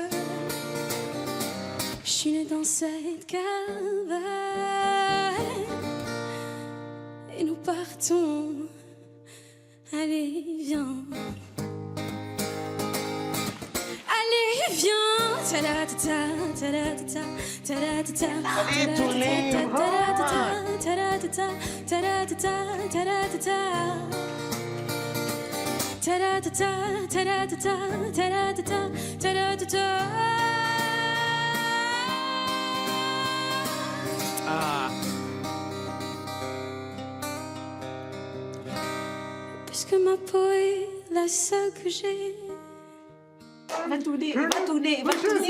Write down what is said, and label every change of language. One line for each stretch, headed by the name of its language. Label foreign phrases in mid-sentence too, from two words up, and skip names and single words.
French: Je suis née dans cette cave. Et nous partons. Allez, viens. Allez, viens. Ta-da-ta-ta, ta-da-ta-ta, ta-da-ta-ta. Allez, tournez. Ta-da-ta-ta, ta-da-ta-ta, ta-da-ta-ta, ta-da-ta-ta. Ta-da-ta-ta, ta-da-ta-ta, ta-da-ta-ta, ta-da-ta-ta. Ah. Puisque ma peau est la seule que j'ai. Va tourner, va tourner, va tourner.